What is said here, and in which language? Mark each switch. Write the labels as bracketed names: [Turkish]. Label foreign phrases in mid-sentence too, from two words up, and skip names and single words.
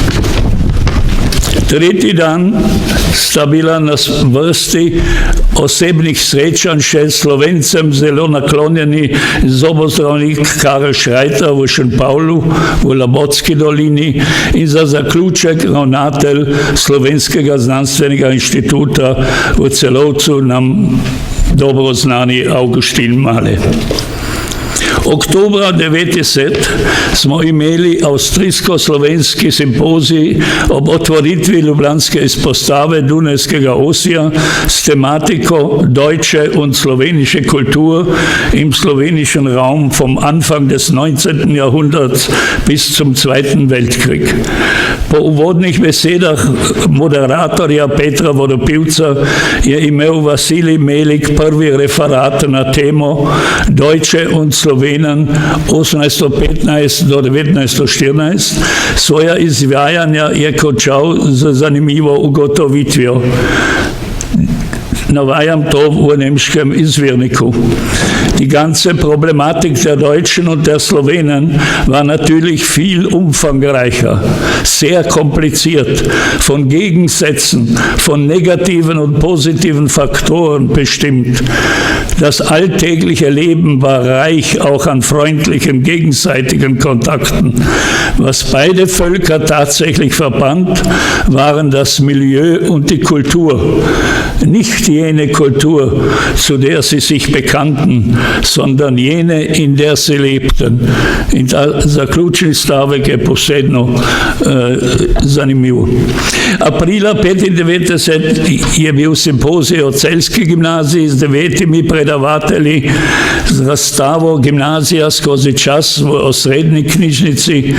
[Slovenian] Tretji dan sta bila na vrsti osebnih srečanj še Slovencem zelo naklonjeni zobozdravnik Karel Šrajter v Šenpavlu v Labotski dolini in za zaključek ravnatelj Slovenskega znanstvenega inštituta v Celovcu, nam dobro znani Avguštin Male. Oktobra 90 smo imeli avstrijsko-slovenski simpozij ob otvoritvi ljubljanske izpostave Dunajskega osija s tematiko [German] Deutsche und slowenische Kultur im slowenischen Raum vom Anfang des 19. Jahrhunderts bis zum Zweiten Weltkrieg. [Slovenian] Po uvodnih besedah moderatorja Petra Vodopivca je imel Vasilij Melik prvi referat na temo [German] Deutsche und Slowenien [Slovenian] 1815 do 1914. Svoja izvajanja je končal z zanimivo ugotovitvijo. vajam to v nemškem izvirniku. [German] Die ganze Problematik der Deutschen und der Slowenen war natürlich viel umfangreicher, sehr kompliziert, von Gegensätzen, von negativen und positiven Faktoren bestimmt. Das alltägliche Leben war reich auch an freundlichen, gegenseitigen Kontakten. Was beide Völker tatsächlich verband, waren das Milieu und die Kultur. Nicht jene Kultur, zu der sie sich bekannten, sondern jene, in der sie lebten. [Slovenian] In zaključni stavek je posebno zanimiv. Aprila 1995 je bil simpozij o Celjski gimnaziji z 9 predavatelji z razstavo Gimnazija skozi čas v osrednji knjižnici.